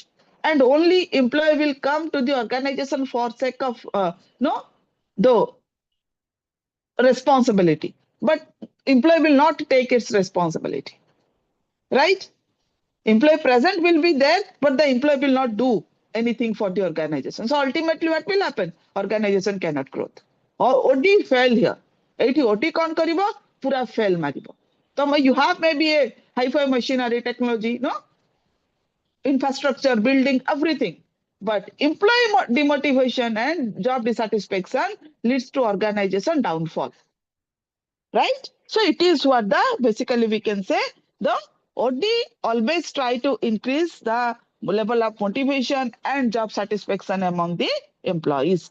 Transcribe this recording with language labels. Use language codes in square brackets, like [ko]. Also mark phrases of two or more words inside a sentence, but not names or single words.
[en] And only employee will come to the organization for sake of, no, the responsibility. But employee will not take its responsibility, right? Employee present will be there, but the employee will not do anything for the organization. So ultimately, what will happen? Organization cannot grow. Or OD fail here. [or] ଏଇଠି OD କଣ କରିବ? ପୁରା fail ମାରିବ. [en] ତ you have maybe a high-fi machinery technology, no? Infrastructure, building, everything. But employee demotivation and job dissatisfaction leads to organization downfall. Right? So it is what the basically we can say the OD always try to increase the level of motivation and job satisfaction among the employees.